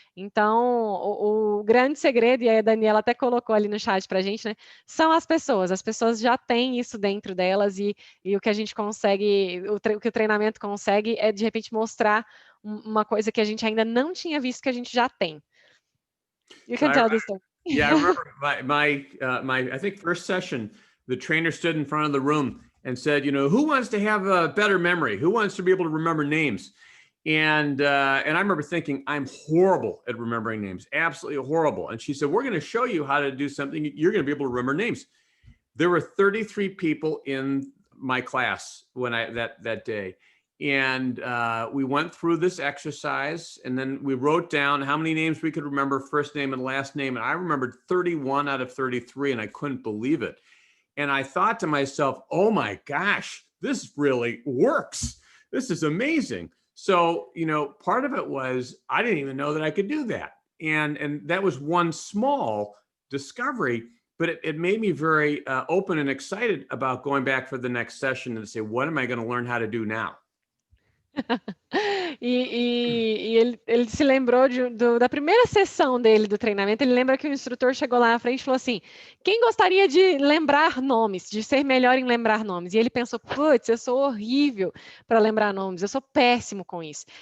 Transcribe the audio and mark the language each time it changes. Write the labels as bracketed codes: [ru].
[pt] Então, o grande segredo, e a Daniela até colocou ali no chat para a gente, né? São as pessoas. As pessoas já têm isso dentro delas e o que a gente consegue, o que o treinamento consegue é, de repente, mostrar uma coisa que a gente ainda não tinha visto que a gente já tem. [en] You can tell this story. Yeah, I remember my I think first session, the trainer stood in front of the room and said, who wants to have a better memory? Who wants to be able to remember names? And I remember thinking, I'm horrible at remembering names, absolutely horrible. And she said, we're going to show you how to do something. You're going to be able to remember names. There were 33 people in my class that day. And we went through this exercise and then we wrote down how many names we could remember, first name and last name. And I remembered 31 out of 33 and I couldn't believe it. And I thought to myself, oh my gosh, this really works. This is amazing. So, part of it was, I didn't even know that I could do that. And that was one small discovery, but it made me very open and excited about going back for the next session and say, what am I going to learn how to do now? [pt] E ele se lembrou da primeira sessão dele do treinamento. Ele lembra que o instrutor chegou lá na frente e falou assim: quem gostaria de lembrar nomes, de ser melhor em lembrar nomes? E ele pensou: putz, eu sou horrível para lembrar nomes, eu sou péssimo com isso.